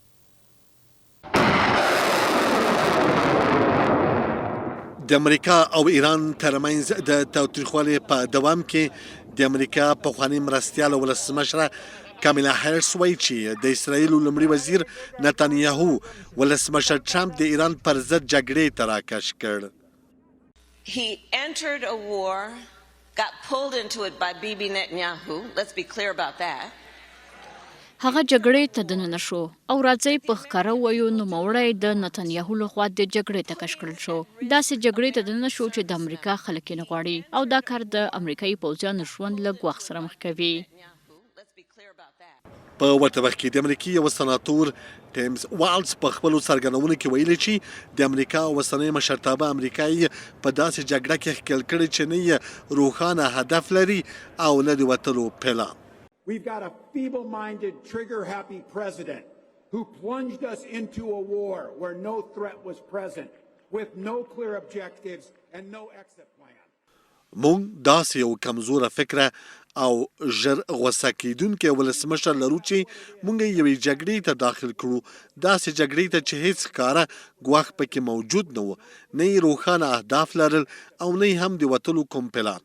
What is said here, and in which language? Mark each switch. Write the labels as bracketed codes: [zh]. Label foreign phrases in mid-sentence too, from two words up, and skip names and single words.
[ps] د امریکا او ایران ترمنځ د تاوتریخوالي په دوام کې د امریکا پخواني مرستیال ولسمشره کاملا هریس وایي چې د اسرائیل لومړي وزیر نتانیاهو ولسمشر ټرمپ د ایران پر ضد جګړې ته راکش کړ. [en] He entered a war, got pulled into it by Bibi Netanyahu. Let's be clear about that. [ps] هغه جګړې ته دننه شو او راځي په ښکاره وایو نوموړی د نتانیاهو لخوا د جګړې ته کش کړل شو. داسې جګړې ته دننه شو چې د امریکا خلک یې نه غواړي او دا کار د امریکایي پوځیانو ژوند له ګواښ سره مخ کوي. په ورته وخت کې د امریکې یو سناتور ټیمز والز په خپلو څرګندونو کې ویلي چې د امریکا اوسنی مشرتابه امریکایي په داسې جګړه کې ښکېل کړي چې نه یې روښانه هدف لري او نه د وتلو پلان. [en] We've got a feeble-minded, trigger-happy president who plunged us into a war where no threat was present, with no clear objectives and no exit plan. [ps] مونږ داسې یو کمزوره فکره او ژر غوسه کیدونکی ولسمشر لرو چې مونږ یوې جګړې ته داخل کړو، داسې جګړې ته چې هیڅ ښکاره ګواښ پکې موجود نه و، نه یې روښانه اهداف لرل او نه یې هم د وتلو کوم پلان.